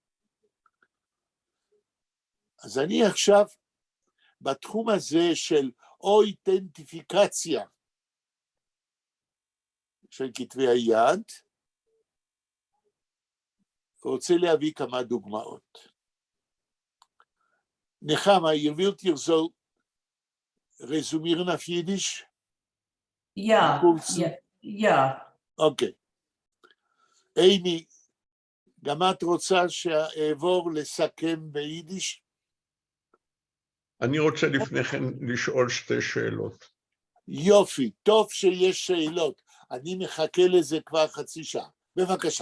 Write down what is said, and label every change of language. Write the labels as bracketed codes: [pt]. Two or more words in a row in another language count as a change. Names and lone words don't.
[he] אז אני עכשיו בתחום הזה של אותנטיפיקציה של כתבי היד, רוצה להביא כמה דוגמאות. נחמה, [yi] איר ווילט איר אַזוי רעזומירן אויף ייִדיש? יאָ. [he] אוקיי. אימי, גם את רוצה שאעבור לסכם ביידיש? אני רוצה לפני כן לשאול שתי שאלות. יופי, טוב שיש שאלות. אני מחכה לזה כבר חצי שעה. בבקשה.